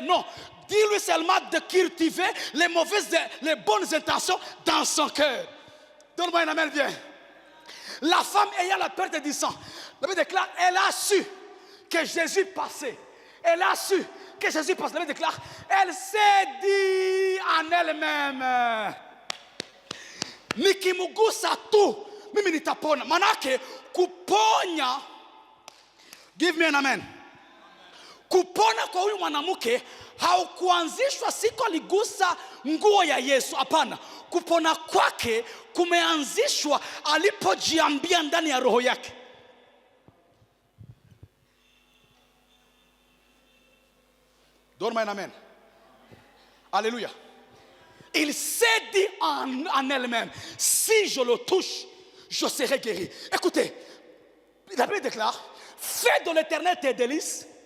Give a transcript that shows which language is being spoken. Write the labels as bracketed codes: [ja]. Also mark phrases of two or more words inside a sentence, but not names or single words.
[fr] Non, dis-lui seulement de cultiver les bonnes intentions dans son cœur. Donne-moi un amen bien. La femme ayant la perte du sang, la Bible déclare, elle a su que Jésus passait. Elle a su que Jésus passait. La Bible déclare, elle s'est dit en elle-même, [sw] nikimugusa tu mimi nitapona. Manake kuponya, [en] give me an amen. [sw] Kupona kwa huyu mwanamke haukuanzishwa siku aligusa nguo ya Yesu. Hapana, kupona kwake kumeanzishwa alipojiambia ndani ya roho yake. [fr] Donne-moi un amen. Alléluia. Il s'est dit en elle-même, si je le touche, je serai guéri. Écoutez, la Bible déclare, fais de l'Éternel tes délices.